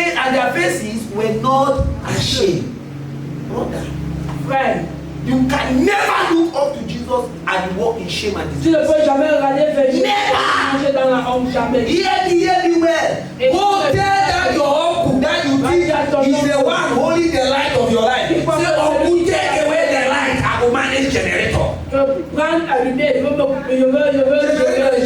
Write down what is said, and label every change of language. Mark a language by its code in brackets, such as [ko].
[en] And their faces were not ashamed. Brother, [fr] Frère, [en] you can never look up to Jesus and walk in shame and [fr] tu ne [en] disgrace. [fr] peux jamais regarder vers Jésus [en] Never. [fr] et marcher dans la honte, jamais. [en] Hear me well. Go tell that your uncle that you think is the one holding the light of your life. Say, uncle, take away the light. I will manage generator. [fr] Prendre à lumière, je veux